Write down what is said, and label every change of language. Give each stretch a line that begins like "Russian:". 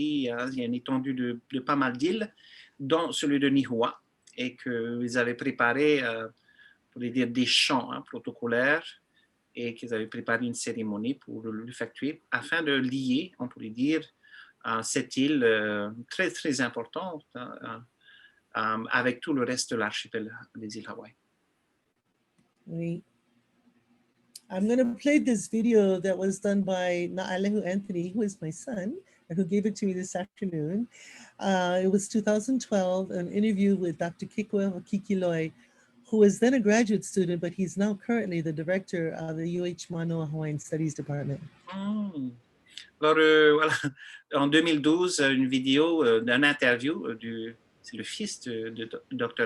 French: Il y a une étendue de pas mal d'îles, dont celui de Lihua, et qu'ils avaient préparé, pour dire, des chants protocolaires, et qu'ils avaient préparé une cérémonie pour l'effectuer, afin de lier, on pourrait dire, cette île très, très importante avec tout le reste de l'archipel des îles Hawaï. Oui.
English: I'm going to play this video that was done by Na'alehu Anthony, who is my son, and who gave it to me this afternoon. It was 2012, an interview with Dr. Kikoa Kikiloi, who was then a graduate student, but he's now currently the director of the UH Manoa Hawaiian Studies Department.
French: Alors, voilà, en 2012, une vidéo d'une interview, c'est le fils de Dr.